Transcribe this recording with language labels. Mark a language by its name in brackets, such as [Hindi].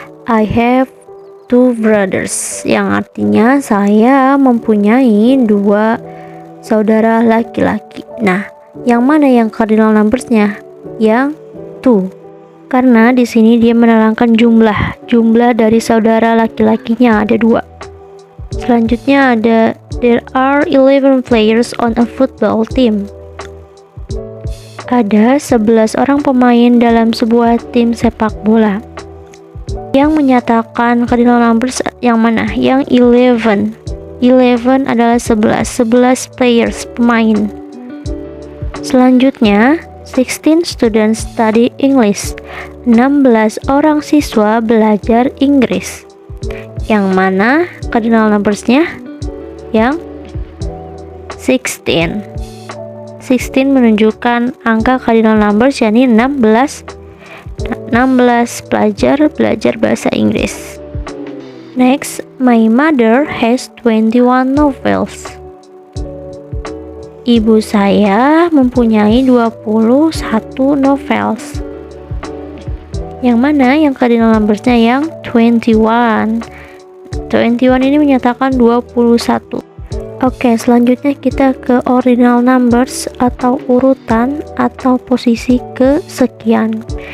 [English] I have 2 brothers, [Indonesian] yang artinya saya mempunyai 2 saudara laki-laki. Nah, yang mana yang cardinal numbersnya? Yang 2. Karena di sini dia menerangkan jumlah dari saudara laki-lakinya ada 2. Selanjutnya ada [English] there are 11 players on a football team. [Indonesian] Ada 11 orang pemain dalam sebuah tim sepak bola. Yang menyatakan cardinal numbers yang mana? Yang 11. 11 adalah 11. 11 players, pemain. [English] Selanjutnya, 16 students study English. [Indonesian] 16 orang siswa belajar Inggris. Yang mana cardinal numbersnya? Yang 16. 16 menunjukkan angka cardinal numbers, yakni 16. 16 pelajar belajar bahasa Inggris. [English] Next, my mother has 21 novels. [Indonesian] Ibu saya mempunyai 21 novels. Yang mana yang cardinal numbersnya? Yang 21. 21 ini menyatakan 21. Oke, selanjutnya kita ke ordinal numbers atau urutan atau posisi kesekian.